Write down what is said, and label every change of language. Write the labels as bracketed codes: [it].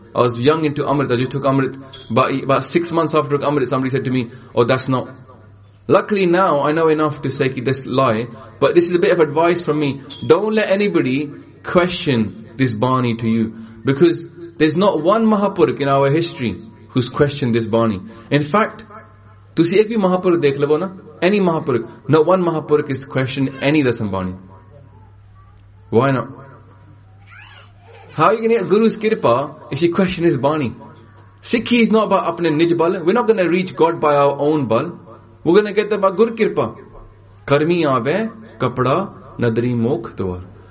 [en] I was young into Amrit. I just took Amrit. About 6 months after Amrit, somebody said to me, oh, that's not. Luckily now, I know enough to say this lie. But this is a bit of advice from me. Don't let anybody question this Bani to you. Because there's not one Mahapurukh in our history who's questioned this Bani. In fact, [pa] ਤੁਸੀ ਏਕ ਭੀ ਮਹਾਪੁਰਖ ਦੇਖ ਲੇਬੋ ਨਾ? [en] Any Mahapurukh. Not one Mahapurukh is questioned any Dasam Bani. Why not? How are you going to get Guru's kirpa if you question his bani? Sikhi is not about [pa] apne nij bal. [en] We're not going to reach God by our own bal. We're going to get that by Guru kirpa. [pa] Karmi aave, kapda, nadri mokh dwar.